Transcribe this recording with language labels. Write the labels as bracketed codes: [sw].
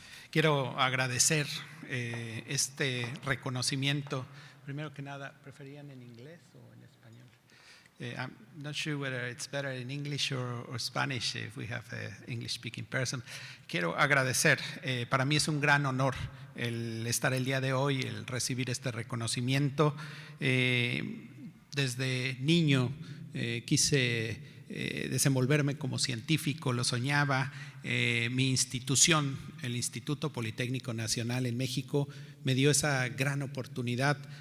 [es] Quiero agradecer este reconocimiento. Primero que nada, ¿preferían en inglés o en español? [en] I'm not sure whether it's better in English or Spanish if we have an English-speaking person. [es] Quiero agradecer, para mí es un gran honor el estar el día de hoy, el recibir este reconocimiento. Desde niño quise desenvolverme como científico, lo soñaba. Mi institución, el Instituto Politécnico Nacional en México, me dio esa gran oportunidad.